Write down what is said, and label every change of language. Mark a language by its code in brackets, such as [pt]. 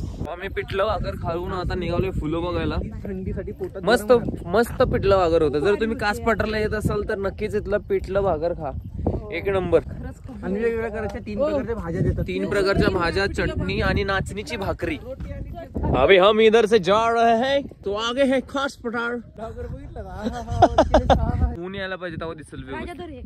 [mr] आम्ही पिठलं भाकर खाऊन आता निघालोय फुलं बघायला. थंडीसाठी पोटात मस्त मस्त पिठलं भाकर होतं. जर तुम्ही कास पठारला येत असाल तर नक्कीच इथलं पिठलं भाकर खा. एक नंबर. आणि वेगवेगळ्या प्रकारच्या 3 प्रकारच्या भाज्या देतात. 3 प्रकारच्या भाज्या चटणी आणि नाचणीची भाकरी. [hi] अभी हम इधर से जा रहे हैं तो आगे है खास पठार. [mr] ऊन यायला पाहिजे तेव्हा दिसेल व्यवस्थित.